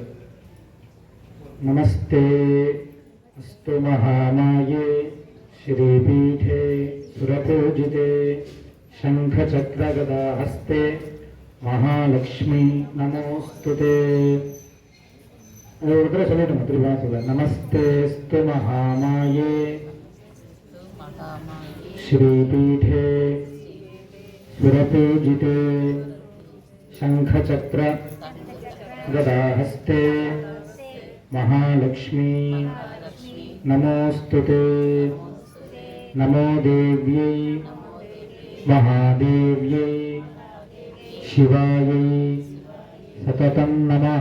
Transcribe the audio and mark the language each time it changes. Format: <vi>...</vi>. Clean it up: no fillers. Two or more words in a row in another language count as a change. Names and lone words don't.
<sa>नमस्ते अस्तु महामाये श्रीपीठे सुरपूजिते शङ्खचक्रगदा हस्ते महालक्ष्मि नमोस्तुते.</sa> <ta>ஒரு தடவை சொல்லிடுங்க, திரும்ப சொல்ல.</ta> <sa>नमस्ते अस्तु महामाये श्रीपीठे सुरपूजिते शंखचक्र गदाहस्ते महालक्ष्मी नमोस्तुते. नमो देव्यै महादेव्यै शिवायै सततं नमः।</sa>